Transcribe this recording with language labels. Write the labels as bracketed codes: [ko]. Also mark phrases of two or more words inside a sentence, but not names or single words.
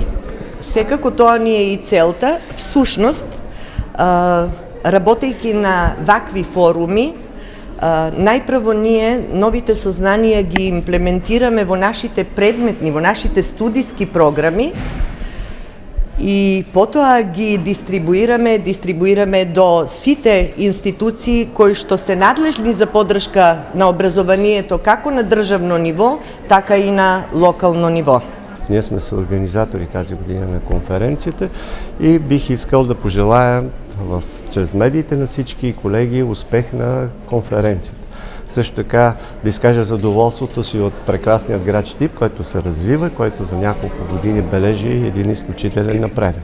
[mk] Секако тоа ни е и целта, всушност, работејќи на вакви форуми, најпрво ние новите сознанија ги имплементираме во нашите предметни, во нашите студиски програми и потоа ги дистрибуираме до сите институции кои што се надлежни за поддршка на образованието како на државно ниво, така и на локално ниво. [bg] Ние сме съорганизатори тази година на конференцията и бих искал да пожелая чрез медиите на всички колеги успех на конференцията. Също така да изкажа задоволството си от прекрасният град Щип, който се развива, който за няколко години бележи един изключителен напредък.